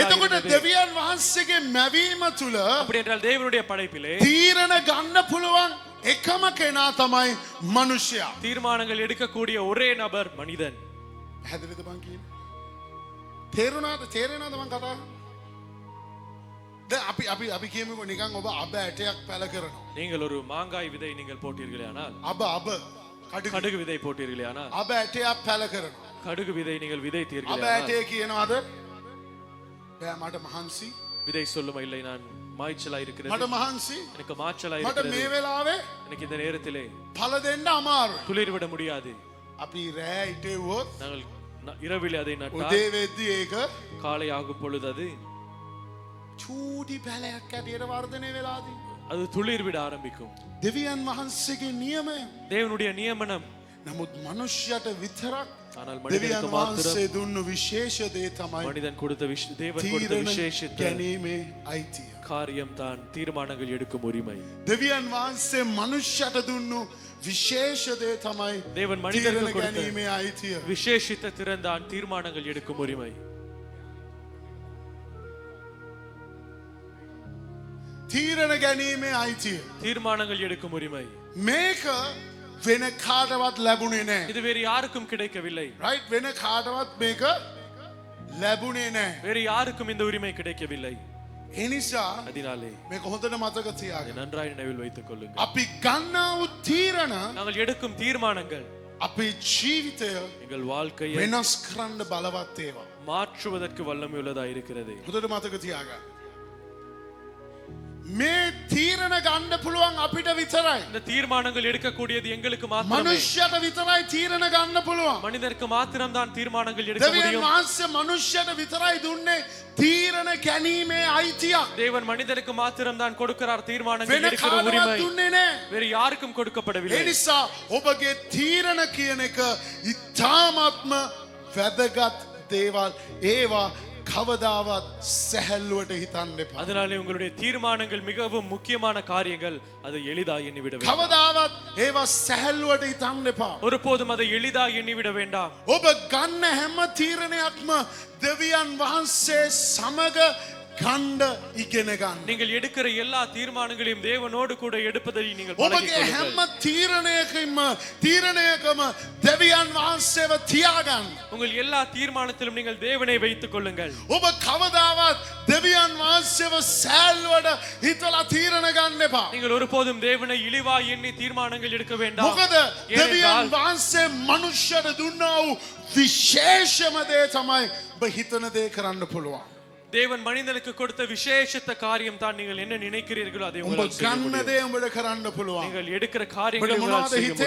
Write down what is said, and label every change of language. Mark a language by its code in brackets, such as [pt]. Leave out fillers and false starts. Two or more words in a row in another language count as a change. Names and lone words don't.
[si] එතකොට [ta] இருந்தது. [si] දෙවියන් වහන්සේගේ මැවීම තුල [ta] அப்படி என்றால் தேவனுடைய படைப்பிலே [si] තීරණ ගන්න පුළුවන් එකම කෙනා තමයි මනුෂ්‍යයා. தீர்மானங்கள் எடுக்கக்கூடிய ஒரே நபர் மனிதன். හැදෙලිද මං කියන්නේ? තේරුණාද මං කතා කරන්නේ? දැන් අපි කියමුකෝ නිකන් ඔබ අබ ඇටයක් පැල කරනවා. [ta] நீங்கள் ஒரு மாங்காய் விதை நீங்கள் போட்டீர்களே ஆனால் [si] අබ කඩු [ta] கடுகு விதை போட்டீர்களே ஆனால் [si] අබ ඇටයක් පැල කරනවා. [ta] கடுகு விதை நீங்கள் விதைத்தீர்களே [si] අබ [ta] ஆனால் [si] ඇටේ කියනවාද? බෑ මට මහන්සි. [ta] விதை சொல்லும் இல்லை நான் மாய்ச்சலா இருக்கிறது, [si] මට මහන්සි. [ta] எனக்கு மாய்ச்சலா [si] මට [ta] இருக்கிறது, [si] මේ වෙලාවේ [ta] எனக்கு இந்த நேரத்திலே [si] පළ දෙන්න අමාරුයි. [ta] துளிர் விட முடியாது. [si] අපි රෑ ඉටෙව්වොත් [ta] நாங்கள் இரவிலே அதை நட்டால் [si] උදේ වෙද්දි ඒක [ta] காலை ஆகும் பொழுது அது [si] චූටි පැලයක් ඇටියට වර්ධනය වෙලාදී. [ta] அது துளிர் விட ஆரம்பிக்கும். [si] දෙවියන් වහන්සේගේ නියමය. [ta] தேவனுடைய நியமனம். [si] නමුත් මනුෂ්‍යයට විතරක් [ta] ஆனால் [si] දෙවියන් [ta] மனிதனுக்கு மாத்திரம் [si] වහන්සේ දුන්නු විශේෂ දේ තමයි [ta] மனிதன் கொடுத்த தேவன் கொடுத்த [si] තීරණ [ta] விசேஷித்த [si] ගැනීමේ අයිතිය. [ta] காரியம் தான் தீர்மானங்கள் எடுக்கும் உரிமை. [si] දෙවියන් වහන්සේ මනුෂ්‍යයට දුන්නු විශේෂ දේ තමයි [ta] தேவன் [si] තීරණ [ta] மனிதனுக்கு கொடுத்த [si] ගැනීමේ අයිතිය. [ta] விசேஷித்த திறன் தான் தீர்மானங்கள் எடுக்கும் உரிமை. [si] තීරණ ගැනීමේ අයිතිය. [ta] தீர்மானங்கள் எடுக்கும் உரிமை. [si] මේක වෙන කාටවත් ලැබුණේ නැහැ. [ta] இது வேறு யாருக்கும் கிடைக்கவில்லை. [si] රයිට් වෙන කාටවත් මේක ලැබුණේ නැහැ. [ta] வேறு யாருக்கும் இந்த உரிமை கிடைக்கவில்லை. [si] ඒ නිසා [ta] அதனாலே [si] මේක හොඳට මතක [ta] அதை [si] තියාගන්න. [ta] நன்றாய் நினைவில் வைத்துக் கொள்ளுங்கள். [si] අපි ගන්නා වූ තීරණ [ta] நாங்கள் எடுக்கும் தீர்மானங்கள் [si] අපේ ජීවිතය [ta] எங்கள் வாழ்க்கையை [si] වෙනස් කරන්න බලවත් ඒවා. [ta] மாற்றுவதற்கு வல்லமை உள்ளதா இருக்கிறது. [si] හොඳට මතක තියාගන්න. මේ තීරණ ගන්න පුළුවන් අපිට විතරයි. [ta] இந்த தீர்மானங்கள் எடுக்கக்கூடியது எங்களுக்கு மாத்திரமே. [si] මනුෂ්‍යයට විතරයි තීරණ ගන්න පුළුවන්. [ta] மனிதருக்கு மாத்திரம் தான் தீர்மானங்கள் எடுக்க [si] දෙවියන් [ta] முடியும். [si] වහන්සේ මනුෂ්‍යයට විතරයි දුන්නේ තීරණ ගැනීමේ අයිතියක්. [ta] தேவன் மனிதனுக்கு மாத்திரம் தான் கொடுக்கிறார் தீர்மானங்கள் [si] වෙන [ta] எடுக்கிற [si] කාටවත් [ta] உரிமை. [si] දුන්නේ නැහැ. [ta] வேறு யாருக்கும் [si] ඒ [ta] கொடுக்கப்படவில்லை. [si] නිසා ඔබගේ තීරණ කියන එක ඉතාමත්ම වැදගත් දේවල්. ඒවා කවදාවත් සැහැල්ලුවට හිතන්න එපා. [ta] அதனாலே உங்களுடைய தீர்மானங்கள் மிகவும் முக்கியமான காரியங்கள். அதை எளிதா எண்ணிவிட வேண்டாம். [si] කවදාවත් ඒවා සැහැල්ලුවට හිතන්න එපා. [ta] ஒருபோதும் அதை எளிதா எண்ணிவிட வேண்டாம். [si] ඔබ ගන්න හැම තීරණයක්ම දෙවියන් වහන්සේ සමග ගන්න ඉගෙන ගන්න. [ta] நீங்கள் எடுக்கிற எல்லா தீர்மானங்களையும் தேவனோடு கூட எடுப்பதை நீங்கள் [si] ඔබගේ [ta] பழகிக்கொள்ளுங்கள். [si] හැම තීරණයකම දෙවියන් වහන්සේව තියාගන්න. [ta] உங்கள் எல்லா தீர்மானத்திலும் நீங்கள் தேவனை வைத்துக் கொள்ளுங்கள். [si] ඔබ කවදාවත් දෙවියන් වහන්සේව සෑල්වට හිතලා තීරණ ගන්න එපා. [ta] நீங்கள் ஒருபோதும் தேவனை இழிவாய் எண்ணி தீர்மானங்கள் எடுக்க வேண்டாம். [si] මොකද දෙවියන් වහන්සේ මනුෂ්‍යයට දුන්නා වූ විශේෂම දේ තමයි ඔබ හිතන දේ කරන්න පුළුවන්. [ta] தேவன் மனிதனுக்கு கொடுத்த விசேஷத்த காரியம் தான் நீங்கள் என்ன நினைக்கிறீர்களோ அதை [si] ඔබ [ta] உங்களால் செய்ய [si] ගන්න [ta] முடியும். [si] දේ ඔබට කරන්න පුළුවන්. [ta] நீங்கள் எடுக்கிற காரியங்களை [si] ඔබට [ta] உங்களால் [si] මොනවද [ta] செய்ய முடியும்.